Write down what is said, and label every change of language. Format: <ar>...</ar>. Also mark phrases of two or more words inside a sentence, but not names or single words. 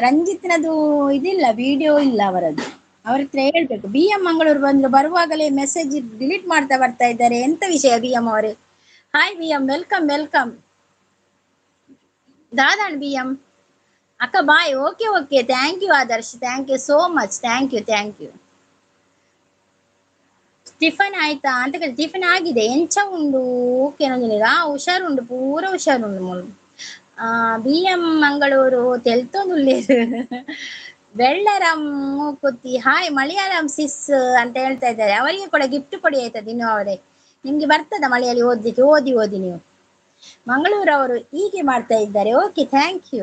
<kn>ರಂಜಿತ್ನದು ಇದಿಲ್ಲ, ವಿಡಿಯೋ ಇಲ್ಲ ಅವರದ್ದು. ಅವ್ರ ಹತ್ರ ಹೇಳ್ಬೇಕು. BM ಮಂಗಳೂರು ಬಂದ್ರು, ಬರುವಾಗಲೇ ಮೆಸೇಜ್ ಡಿಲೀಟ್ ಮಾಡ್ತಾ ಬರ್ತಾ ಇದ್ದಾರೆ. ಎಂತ ವಿಷಯ BM ಅವರೇ? ಹಾಯ್ BM,</kn> <en>welcome welcome.</en> <tcy>ದಾದಾಣ್ BM ಅಕ್ಕ ಬಾಯ್.</tcy> <en>okay okay, thank you ಆದರ್ಶ್, thank you so much, thank you thank you.</en> <kn>ಟಿಫನ್ ಆಯ್ತಾ ಅಂತ ಕೇಳಿ. ಟಿಫನ್ ಆಗಿದೆ.</kn> <tcy>ಎಂಚ ಉಂಡು ಕೆನೊಂದಿನ ಹುಷಾರುಂಡು, ಪೂರ ಹುಷಾರುಂಡು ಮುಳು. BM ಮಂಗಳೂರು ತೆಲ್ತೊಂದುಲ್ಲೇರು. ಬೆಳ್ಳರಂ ಮೂಕುತಿ ಹಾಯ್.</tcy> <kn>ಮಲಯಾಳಂ ಸಿಸ್ ಅಂತ ಹೇಳ್ತಾ ಇದ್ದಾರೆ. ಅವರಿಗೆ ಕೂಡ ಗಿಫ್ಟ್ ಕೊಡಿ ಆಯ್ತಾ ದಿನ ಅವರೇ? ನಿಮ್ಗೆ ಬರ್ತದ ಮಲಯಾಳಿ ಓದ್ಲಿಕ್ಕೆ? ಓದಿ ನೀವು. ಮಂಗಳೂರವರು ಹೀಗೆ ಮಾಡ್ತಾ ಇದ್ದಾರೆ.</kn> <en>okay, thank you.</en>